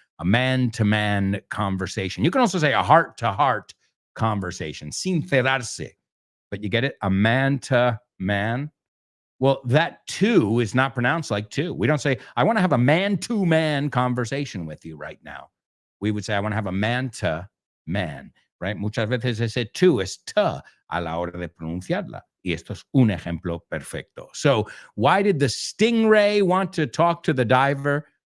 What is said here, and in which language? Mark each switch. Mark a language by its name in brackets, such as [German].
[English] A man-to-man conversation. You can also say a heart-to-heart conversation, sincerarse. But you get it? A man-to-man. Well, that two is not pronounced like two. We don't say, I want to have a man-to-man conversation with you right now. We would say, I want to have a man-to-man, right? [Spanish] Muchas veces ese tú es ta a la hora de pronunciarla. Y esto es un ejemplo perfecto. [English] So why did the stingray want to talk to the diver?